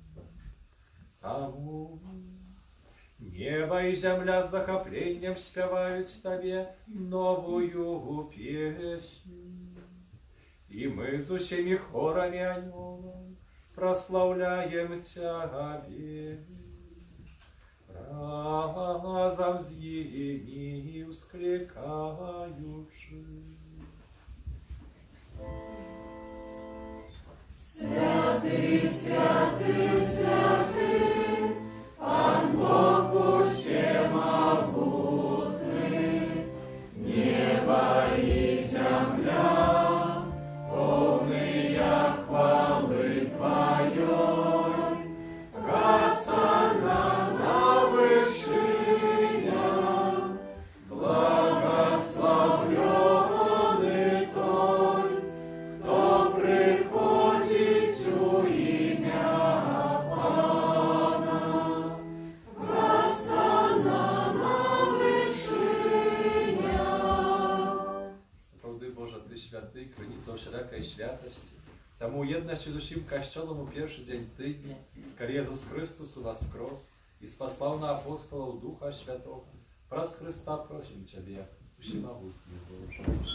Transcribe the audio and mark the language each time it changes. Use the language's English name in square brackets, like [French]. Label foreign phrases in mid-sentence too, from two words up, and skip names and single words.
[Belarusian] Таму неба і зямля з захапленнем спяваюць Табе новую песню, і мы з усімі хорамі анёлаў праслаўляем Цябе. Разам з імі усклікаючы. Святый, святый, святый, Пан Бог [Russian] усемогутный, небо и земля, полные хвалы Твоей, Госанна на вышинях, благословленный Той, кто приходит у имя Пана. Госанна на вышинях. [Belarusian] Сапраўды, Божа, Ты святы, крыніца ўсялякай святасці. Таму ў єднасці з усім касцёлам у першы дзень тыдня, калі Езус Христус уваскрос і спаслаў на апостолаў Духа Святого, праз Христа просім Цябе, усемагутны Божа.